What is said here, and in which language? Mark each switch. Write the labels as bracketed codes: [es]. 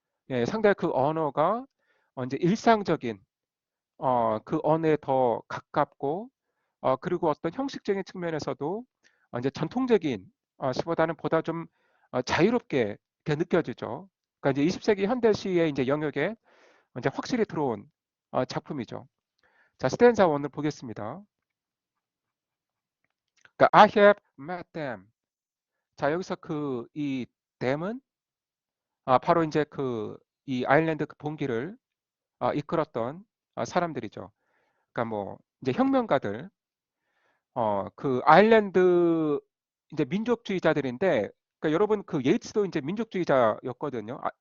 [ko] 예, 상당히 그 언어가 이제 일상적인 그 언어에 더 가깝고 그리고 어떤 형식적인 측면에서도 이제 전통적인 시보다는 보다 좀 자유롭게 이렇게 느껴지죠. 그러니까 이제 20세기 현대 시의 이제 영역에 이제 확실히 들어온 작품이죠. 자, 스탠자 1을 보겠습니다. 그러니까 [en] I have met them. [ko] 자, 여기서 그 이 them은 바로 이제 그 이 아일랜드 그 봉기를 이끌었던 사람들이죠. 그러니까 뭐 이제 혁명가들, 그 아일랜드 이제 민족주의자들인데, 그러니까 여러분 그 예이츠도 이제 민족주의자였거든요.